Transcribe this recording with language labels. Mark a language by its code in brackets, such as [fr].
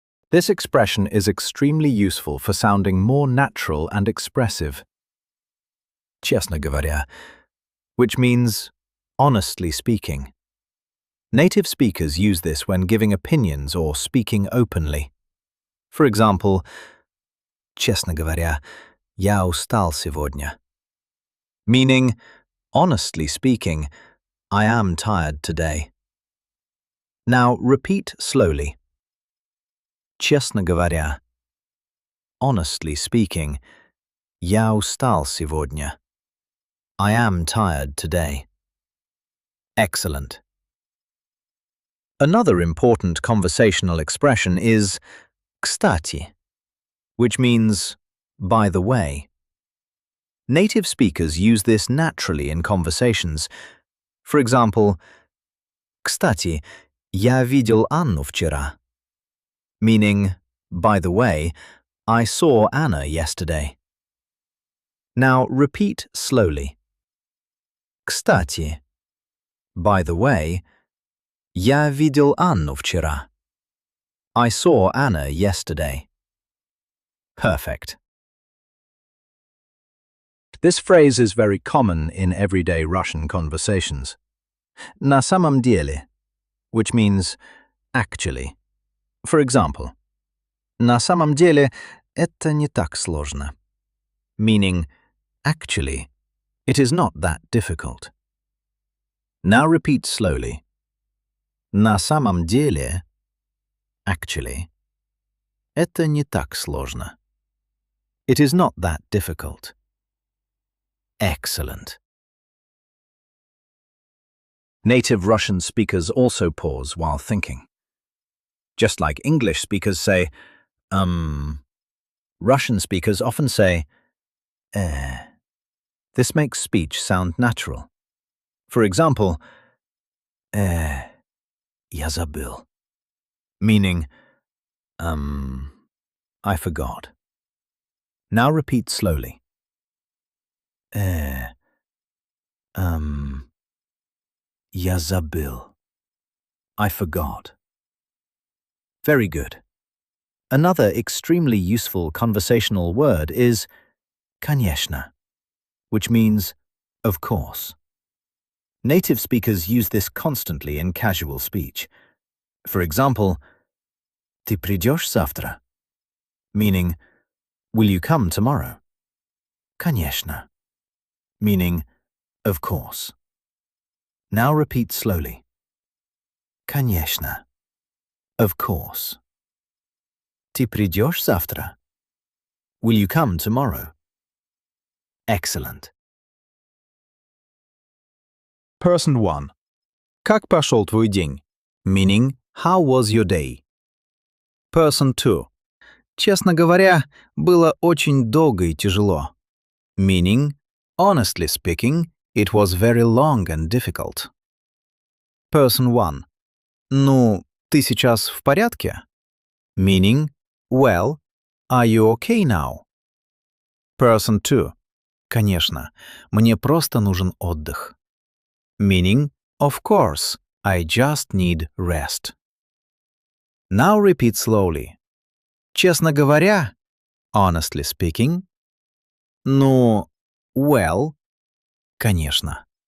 [en] This expression is extremely useful for sounding more natural and expressive. [ru] Честно говоря, [en] which means honestly speaking. Native speakers use this when giving opinions or speaking openly. For example, [ru] честно говоря, я устал сегодня. [en] Meaning, honestly speaking, I am tired today. Now repeat slowly. [ru] Честно говоря, [en] honestly speaking, [ru] я устал сегодня. [en] I am tired today. Excellent. Another important conversational expression is кстати, which means by the way. Native speakers use this naturally in conversations. For example, [ru] кстати, я видел Анну вчера. [en] Meaning, by the way, I saw Anna yesterday. Now repeat slowly. [ru] Кстати, [en] By the way, [ru] я видел Анну вчера. [en] I saw Anna yesterday. Perfect. This phrase is very common in everyday Russian conversations. [ru] На самом деле, [en] which means actually. For example, [ru] на самом деле это не так сложно. [en] Meaning, actually, it is not that difficult. Now repeat slowly. [ru] На самом деле, actually, это не так сложно. [en] It is not that difficult. Excellent. Native Russian speakers also pause while thinking. Just like English speakers say, Russian speakers often say, eh. This makes speech sound natural. For example, [ru] я забыл. [en] Meaning, I forgot. Now repeat slowly. [ru] Я забыл. [en] I forgot. Very good. Another extremely useful conversational word is конечно, which means of course. Native speakers use this constantly in casual speech. For example, [ru] ты придешь завтра? [en] Meaning, will you come tomorrow? Конечно. Meaning, of course. Now repeat slowly. Конечно. Of course. [ru] Ты придешь завтра? [en] Will you come tomorrow? Excellent. [ru] Person 1. Как прошел твой день? [en] Meaning, how was your day? Person 2. [ru] Честно говоря, было очень долго и тяжело. [en] Meaning, honestly speaking, it was very long and difficult. [ru] Person 1. Ну, ты сейчас в порядке? [en] Meaning, well, are you okay now? Person 2. [ru] Конечно, мне просто нужен отдых. [en] Meaning, of course, I just need rest. Now repeat slowly. [ru] Честно говоря, [en] honestly speaking. [ru] Ну, well, конечно.